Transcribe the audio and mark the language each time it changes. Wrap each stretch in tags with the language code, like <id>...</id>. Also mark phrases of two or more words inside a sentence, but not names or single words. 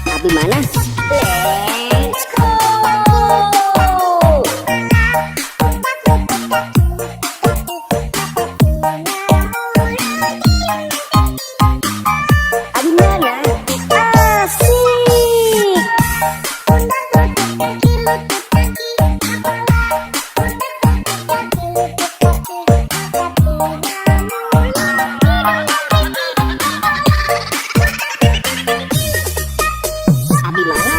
<id>mana?</id> <en>Let's go.</en> <id>Abi mana? Asik. Pundak lutut kaki lutut kaki. Pundak lutut kaki lutut kaki. Abi mana?</id>